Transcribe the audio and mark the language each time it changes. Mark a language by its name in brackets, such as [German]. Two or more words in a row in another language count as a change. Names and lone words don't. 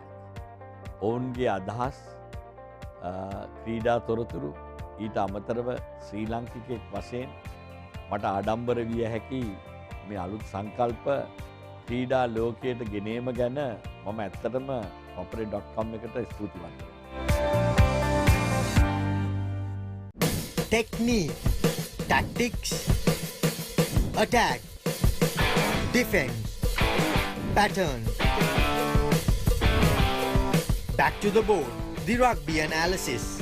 [Sinhala] ඔවුන්ගේ අදහස් ක්‍රීඩා තොරතුරු ඊට අමතරව ශ්‍රී ලංකිකෙක් වශයෙන් මට ආඩම්බර විය හැකි මේ අලුත් සංකල්ප ක්‍රීඩා ලෝකයට ගෙනීම ගැන මම ඇත්තටම ThePapare.com එකට ස්තුතිවන්ත වෙනවා. [English] Technique, tactics, attack, defense, pattern. Back to the board, the rugby analysis.